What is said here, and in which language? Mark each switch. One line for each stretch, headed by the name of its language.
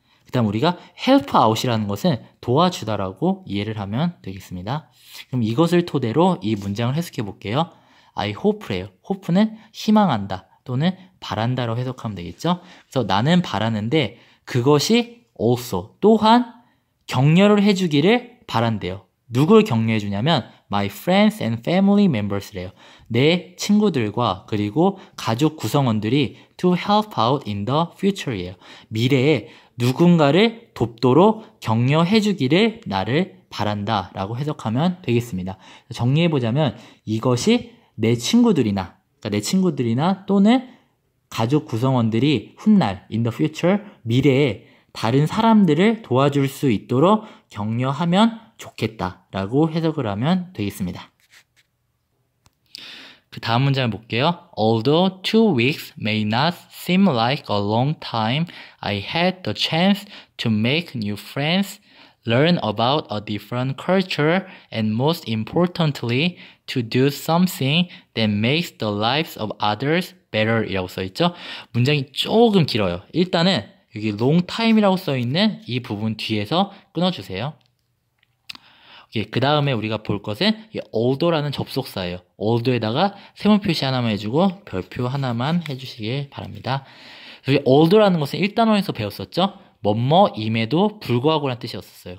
Korean: 그 다음 우리가 help out이라는 것은 도와주다라고 이해를 하면 되겠습니다. 그럼 이것을 토대로 이 문장을 해석해 볼게요.
English: I hope래요.
Korean: hope는 희망한다 또는 바란다로 해석하면 되겠죠. 그래서 나는 바라는데 그것이 also 또한 격려를 해주기를 바란대요. 누굴 격려해 주냐면
English: my friends and family members래요.
Korean: 내 친구들과 그리고 가족 구성원들이
English: to help out in the future예요.
Korean: 미래에 누군가를 돕도록 격려해 주기를 나를 바란다 라고 해석하면 되겠습니다. 정리해 보자면 이것이 내 친구들이나 그러니까 내 친구들이나 또는 가족 구성원들이 훗날
English: in the future
Korean: 미래에 다른 사람들을 도와줄 수 있도록 격려하면 좋겠다라고 해석을 하면 되겠습니다. 그 다음 문장을 볼게요.
English: Although 2 weeks may not seem like a long time, I had the chance to make new friends, learn about a different culture, and most importantly, to do something that makes the lives of others better
Korean: 이라고 써있죠. 문장이 조금 길어요. 일단은 여기 long time이라고 써있는 이 부분 뒤에서 끊어주세요. 그 다음에 우리가 볼 것은 althought라는 접속사예요. althought에다가 세모 표시 하나만 해주고 별표 하나만 해주시길 바랍니다. 여기 althought라는 것은 1단원에서 배웠었죠. 뭐뭐임에도 불구하고라는 뜻이었어요.